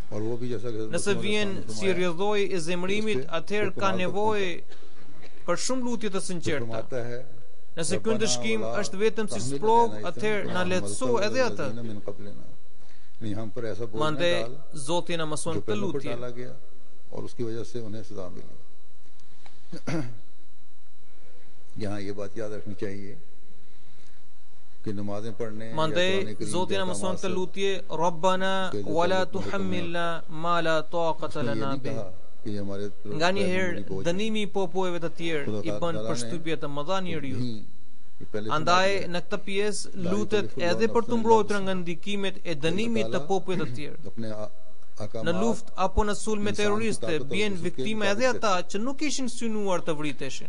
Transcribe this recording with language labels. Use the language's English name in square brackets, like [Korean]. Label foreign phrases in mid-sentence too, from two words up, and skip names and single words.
[Albanian] Nëse vjen si rrjedhoi e zemrimit, atëherë ka nevojë për shumë lutje të sinqerta. Nëse ky ndëshkim është vetëm si sprov, atëherë na lehtëso edhe atë. Mande Zoti na mëson këtë lutje. [Urdu] اور اس کی وجہ سے انہیں سزا ملی. یہاں یہ بات یاد رکھنی چاہیے کہ نمازیں پڑھنے [Albanian] Mande Zoti na mëson këtë lutje, [Arabic] ربنا ولا تحملنا ما لا طاقة لنا به. [Albanian] Nga një herë dënimi i popujve të tjerë i bën përshtypje të mëdha njeriu. Andaj në këtë pjesë lutet edhe për të mbrojtur nga ndikimet e dënimit të popujve të tjerë. Në luftë apo në sulme terroriste bien viktima edhe ata që nuk ishin synuar të vriteshin.